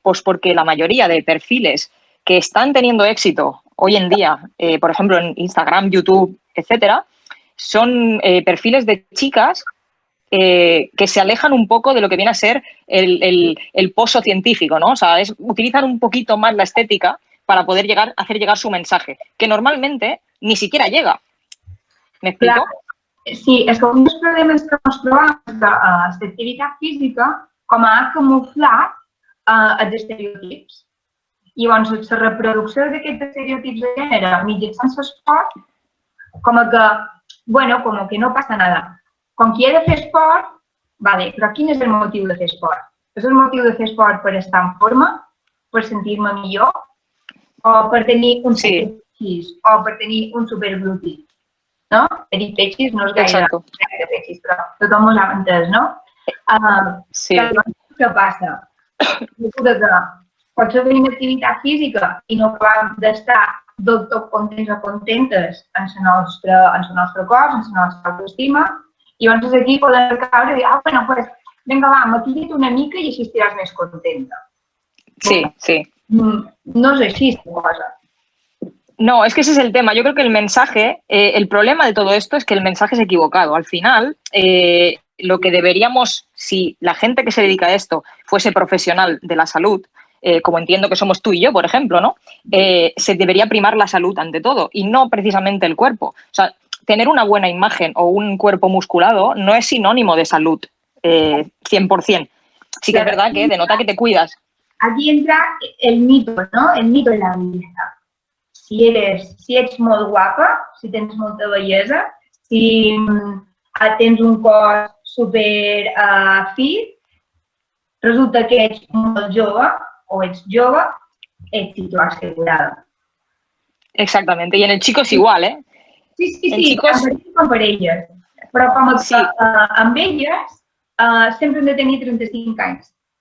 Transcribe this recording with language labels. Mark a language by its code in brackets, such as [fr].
[es] Pues porque la mayoría de perfiles que están teniendo éxito hoy en día, por ejemplo, en Instagram, YouTube, etcétera, son perfiles de chicas que se alejan un poco de lo que viene a ser el pozo científico, ¿no? O sea, utilizan un poquito más la estética para poder hacer llegar su mensaje, que normalmente ni siquiera llega. ¿Me explico? [ca] Clar. Sí, és que un dels problemes que ens trobem és que l'activitat física com ha camuflat els estereotips. I llavors, la reproducció d'aquests estereotips de gènere mitjançant l'esport, com que no passa nada. Com qui ha de fer esport, vale, però quin és el motiu de fer esport? És el motiu de fer esport per estar en forma, per sentir-me millor, o per tenir un superpechis, o per tenir un superglutí, no? Tenir pechis no és gaire de pechis, però tothom ho ha entès, no? Sí. Què passa? Resulta que potser tenim activitat física i no acabem d'estar del tot contents o contentes en el nostre cos, en la nostra autoestima, i llavors aquí podem caure i dir, bueno, pues, vinga, va, maquilla't una mica i així estaràs més contenta. Sí, sí. No és així, esta cosa. [es] No, es que ese es el tema. Yo creo que el mensaje, el problema de todo esto es que el mensaje es equivocado. Al final, lo que deberíamos, si la gente que se dedica a esto fuese profesional de la salud, como entiendo que somos tú y yo, por ejemplo, ¿no? Se debería primar la salud ante todo y no precisamente el cuerpo. O sea, tener una buena imagen o un cuerpo musculado no es sinónimo de salud, 100%. Sí que es verdad que denota que te cuidas. Aquí entra el mito, ¿no? El mito de la bellesa. [ca] Si ets molt guapa, si tens molta bellesa, si tens un cos super fit, resulta que ets molt jove o ets jove, [es] èxito asegurado. Exactamente, y en el chico es igual, ¿eh? [ca] Sí, chicos... com per elles. Però com que amb elles sempre hem de tenir 35 anys.